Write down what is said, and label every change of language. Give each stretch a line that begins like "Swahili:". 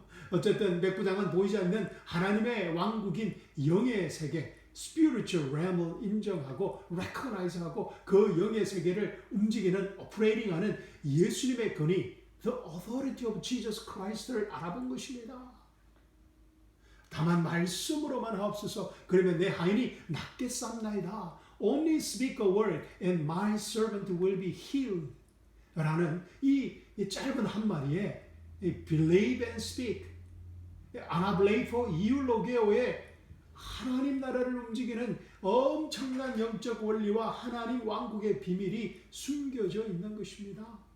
Korean: 어쨌든 백부장은 보이지 않는 하나님의 왕국인 영의 세계 spiritual realm 을 인정하고 recognize하고 그 영의 세계를 움직이는 operating하는 예수님의 권위 the authority of Jesus Christ 를 알아본 것입니다. 다만 말씀으로만 하옵소서. 그러면 내 하인이 낫겠사옵나이다.
English: Only speak a word and my servant will be healed.
Korean: 라는 이 짧은 한마디에 believe and speak 아나블레이포 이울로게오의 하나님 나라를 움직이는 엄청난 영적 원리와 하나님 왕국의 비밀이 숨겨져 있는 것입니다.